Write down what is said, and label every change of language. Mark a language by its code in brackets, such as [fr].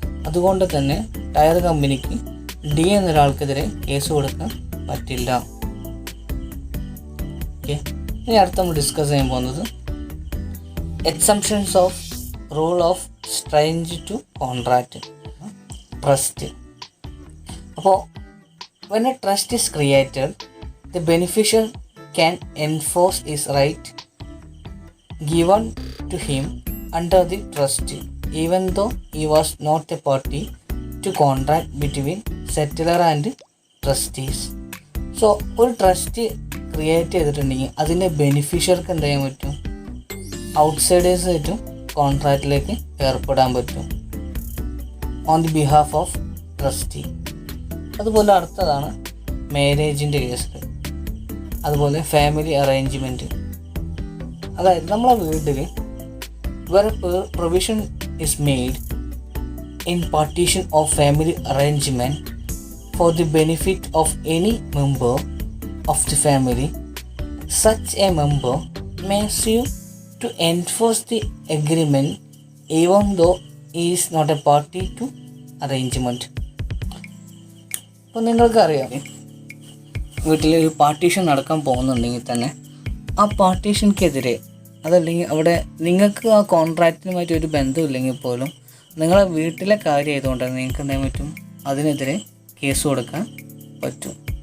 [ml] അതുകൊണ്ട് തന്നെ ടയർ കമ്പനിക്ക് ഡി എന്നൊരാൾക്കെതിരെ കേസ് കൊടുക്കാൻ പറ്റില്ല. ഓക്കെ, ഇനി അടുത്ത നമ്മൾ ഡിസ്കസ് ചെയ്യാൻ പോകുന്നത് exemptions of rule of strange to contract. Trust. അപ്പോൾ [en] when a trust is created, the beneficiary can enforce his right given to him under the trust, even though he was not a party to contract between settler and trustees. [ml] So ഒരു trust create ചെയ്തിട്ടുണ്ടെങ്കിൽ അതിൻ്റെ ബെനിഫിഷ്യർക്ക് എന്ത് ചെയ്യാൻ പറ്റും, ഔട്ട്സൈഡേഴ്സായിട്ടും കോൺട്രാക്റ്റിലേക്ക് ഏർപ്പെടാൻ പറ്റും [en] On the behalf of trustee. [ml] അതുപോലെ അടുത്തതാണ് മാരേജിൻ്റെ കേസ്, അതുപോലെ ഫാമിലി അറേഞ്ച്മെൻറ്റ്. അതായത് നമ്മളെ വീട്ടിൽ [en] where provision is made in partition of family arrangement for the benefit of any member of the family, such a member may sue to enforce the agreement even though he is not a party to arrangement. [ml] അപ്പോൾ നിങ്ങൾക്കറിയാം, വീട്ടിൽ ഒരു partition നടക്കാൻ പോകുന്നുണ്ടെങ്കിൽ തന്നെ ആ പാർട്ടീഷൻക്കെതിരെ, അതല്ലെങ്കിൽ അവിടെ നിങ്ങൾക്ക് ആ കോൺട്രാക്റ്റിനുമായിട്ട് ഒരു ബന്ധമില്ലെങ്കിൽ പോലും നിങ്ങളെ വീട്ടിലെ കാര്യം ആയതുകൊണ്ട് നിങ്ങൾക്ക് എന്ത് ചെയ്യാൻ പറ്റും, അതിനെതിരെ കേസ് കൊടുക്കാൻ പറ്റും.